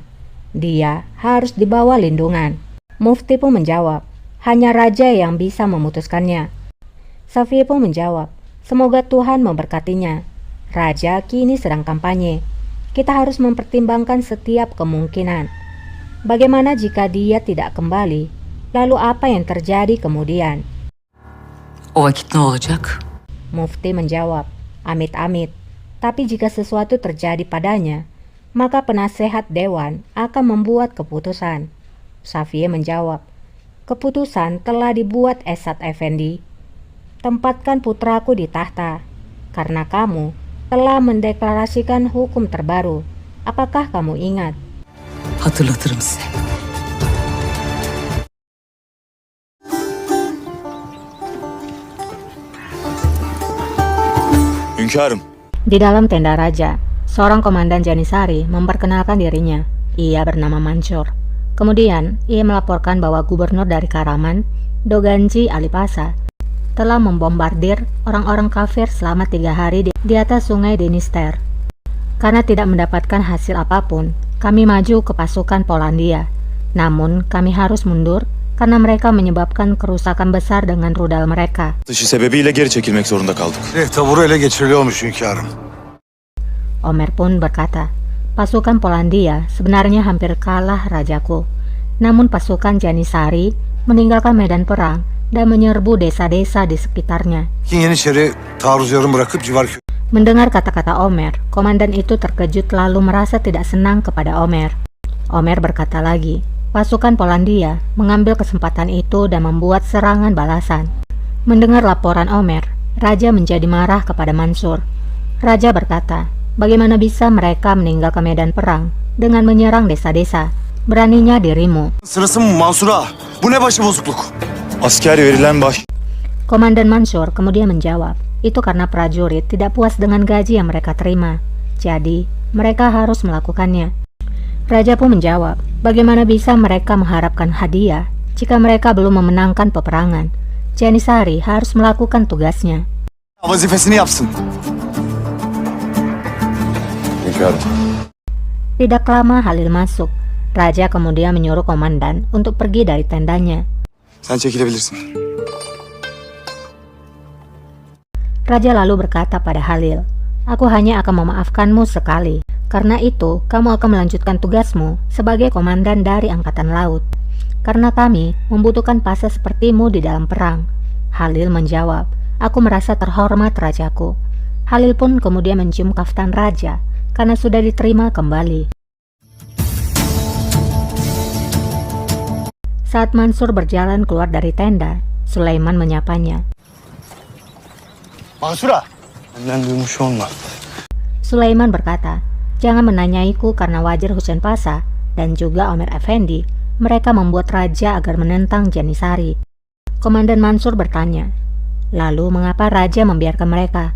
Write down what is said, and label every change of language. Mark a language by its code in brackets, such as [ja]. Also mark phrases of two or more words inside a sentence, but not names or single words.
[id] Dia harus dibawa lindungan. Mufti pun menjawab, hanya raja yang bisa memutuskannya. Safiye pun menjawab, semoga Tuhan memberkatinya. Raja kini sedang kampanye. Kita harus mempertimbangkan setiap kemungkinan. Bagaimana jika dia tidak kembali? Lalu apa yang terjadi kemudian? [tr] O vakit ne olacak? [id] Mufti menjawab, amit-amit. Tapi jika sesuatu terjadi padanya, maka penasehat dewan akan membuat keputusan. Safiye menjawab, keputusan telah dibuat Esat Efendi. Tempatkan putraku di tahta, karena kamu telah mendeklarasikan hukum terbaru. Apakah kamu ingat? [tr] Hatırlatırım size. Hünkârım. [id] Di dalam tenda raja, seorang komandan Janisari memperkenalkan dirinya. Ia bernama Mansur. Kemudian, ia melaporkan bahwa gubernur dari Karaman, Doganji Alipasa, telah membombardir orang-orang kafir selama 3 hari di atas sungai Dniester. Karena tidak mendapatkan hasil apapun, kami maju ke pasukan Polandia. Namun, kami harus mundur karena mereka menyebabkan kerusakan besar dengan rudal mereka. [tr] Dışı sebebiyle geri çekilmek zorunda kaldık. Taburu ele geçiriliyormuş hünkârım. [id] Omer pun berkata, pasukan Polandia sebenarnya hampir kalah rajaku. Namun pasukan Janisari meninggalkan medan perang dan menyerbu desa-desa di sekitarnya. [tr] Yeniçeri taarruz yarım bırakıp civar köy. [id] Mendengar kata-kata Omer, komandan itu terkejut lalu merasa tidak senang kepada Omer. Omer berkata lagi, pasukan Polandia mengambil kesempatan itu dan membuat serangan balasan. Mendengar laporan Omer, raja menjadi marah kepada Mansur. Raja berkata, bagaimana bisa mereka meninggalkan medan perang dengan menyerang desa-desa? Beraninya dirimu. [tr] Sırası mı Mansur Ağa? Bu ne başıbozukluk? Asker verilen baş... [id] Komandan Mansur kemudian menjawab, itu karena prajurit tidak puas dengan gaji yang mereka terima. Jadi, mereka harus melakukannya. Raja pun menjawab, bagaimana bisa mereka mengharapkan hadiah jika mereka belum memenangkan peperangan? Janisari harus melakukan tugasnya. [tr] Vazifesini yapsın. Hünkârım. [id] Tidak lama Halil masuk. Raja kemudian menyuruh komandan untuk pergi dari tendanya. [tr] Sen çekilebilirsin. [id] Raja lalu berkata pada Halil, aku hanya akan memaafkanmu sekali. Karena itu, kamu akan melanjutkan tugasmu sebagai komandan dari Angkatan Laut. Karena kami membutuhkan pasha sepertimu di dalam perang. Halil menjawab, aku merasa terhormat rajaku. Halil pun kemudian mencium kaftan raja karena sudah diterima kembali. Saat Mansur berjalan keluar dari tenda, Sulaiman menyapanya. [tr] Mansura, benden duymuş olma. [id] Sulaiman berkata, jangan menanyaiku karena wajar Husain Pasha dan juga Omer Effendi, mereka membuat raja agar menentang Janisari. Komandan Mansur bertanya, lalu mengapa raja membiarkan mereka?